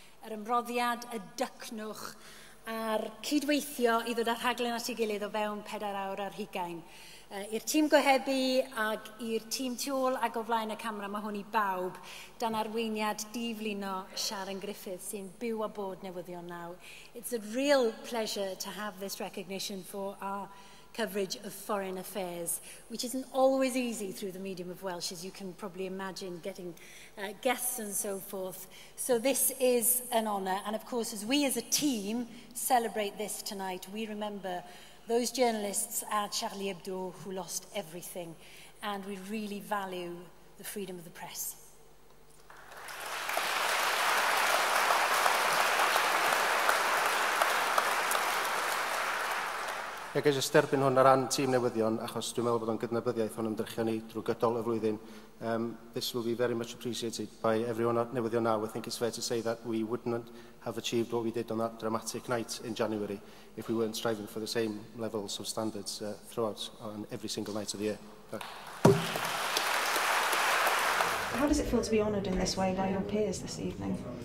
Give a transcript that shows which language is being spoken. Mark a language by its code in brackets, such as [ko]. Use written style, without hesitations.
[cy] Yr ymroddiad, y dycnwch a'r cydweithio i ddod â'r rhaglen at ei gilydd o fewn 4 awr ar 20. I'r tîm gohebu ac i'r tîm tu ôl ac o flaen y camera, mae hwn i bawb, dan arweiniad diflino Sharon Griffith sy'n byw a bod Newyddion Now. [en] It's a real pleasure to have this recognition for our coverage of foreign affairs, which isn't always easy through the medium of Welsh, as you can probably imagine, getting guests and so forth. So this is an honour, and of course, as we as a team celebrate this tonight, we remember those journalists at Charlie Hebdo who lost everything, and we really value the freedom of the press. [cy] Ag eisiau derbyn hwn ar ran tîm Newyddion, achos dwi'n meddwl bod o'n gydnabyddiaeth o'n ymdrechion ni drwy gydol y flwyddyn. [en] This will be very much appreciated by everyone at Newyddion Now. I think it's fair to say that we wouldn't have achieved what we did on that dramatic night in January if we weren't striving for the same levels of standards throughout on every single night of the year. How does it feel to be honoured in this way by your peers this evening?